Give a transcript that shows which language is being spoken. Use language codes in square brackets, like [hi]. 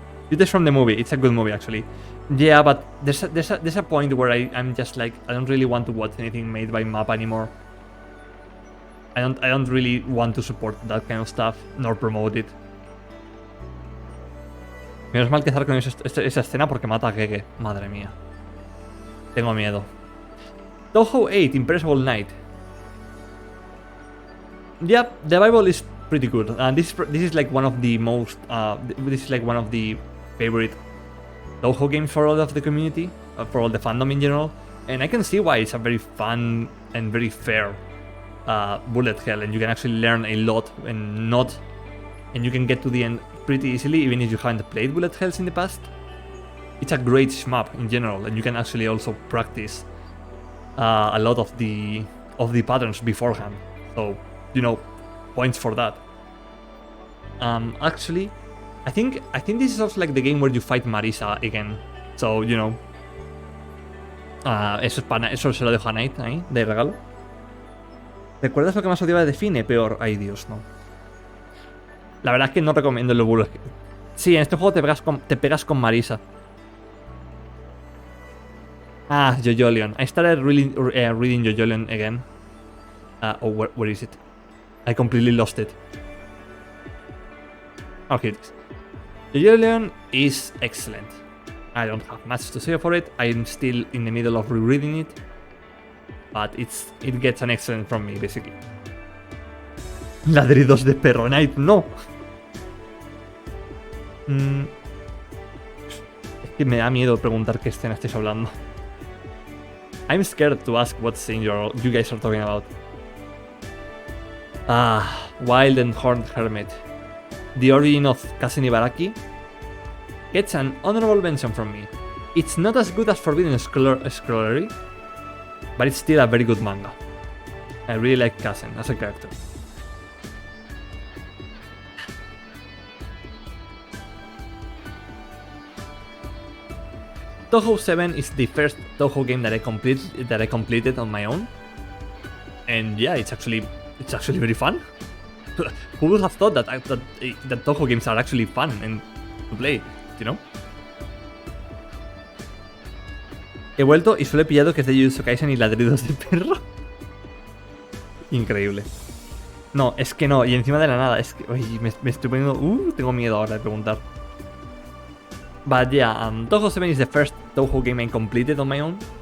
[en] It is from the movie. It's a good movie, actually. Yeah, but there's a point where I'm just like, I don't really want to watch anything made by MAPPA anymore. I don't really want to support that kind of stuff, nor promote it. [es] Menos mal que estar con esa escena porque mata a Gege. Madre mía. Tengo miedo. Touhou 8, Impressible Night. [en] Yeah, the Bible is pretty good. This is like one of the most. This is like one of the favorite Touhou games for all of the community, for all the fandom in general, and I can see why it's a very fun and very fair bullet hell, and you can actually learn a lot and you can get to the end pretty easily, even if you haven't played bullet hells in the past. It's a great shmup in general, and you can actually also practice a lot of the patterns beforehand. So, you know, points for that. Actually, I think this is also like the game where you fight Marisa again. So, you know, [es] eso se lo dejo a Night ahí, de regalo. ¿Recuerdas lo que más odiaba de Fine? Peor. Ay, Dios, no. La verdad es que no recomiendo el bullet. Sí, en este juego te pegas con Marisa. [en] Ah, Jojolion. I started reading Jojolion again. Where is it? I completely lost it. Oh, here it is. Jojolion is excellent. I don't have much to say for it. I'm still in the middle of rereading it. But it gets an excellent from me, basically. [es] Ladridos de perro, Night, no. Es que me da miedo preguntar qué escena estáis hablando. [en] I'm scared to ask what scene you guys are talking about. Wild and Horned Hermit. The origin of Kazen Ibaraki gets an honorable mention from me. It's not as good as Forbidden Scrollery, but it's still a very good manga. I really like Kazen as a character. Touhou 7 is the first Touhou game that I completed on my own, and yeah, it's actually very fun. Who would have thought that Touhou games are actually fun and to play, you know? [es] He vuelto y solo he pillado que es de Jujutsu Kaisen y ladridos de perro. Increíble. No, es que no, y encima de la nada, es que me estoy poniendo... tengo miedo ahora de preguntar. [en] But yeah, Touhou 7 is the first Touhou game I completed on my own.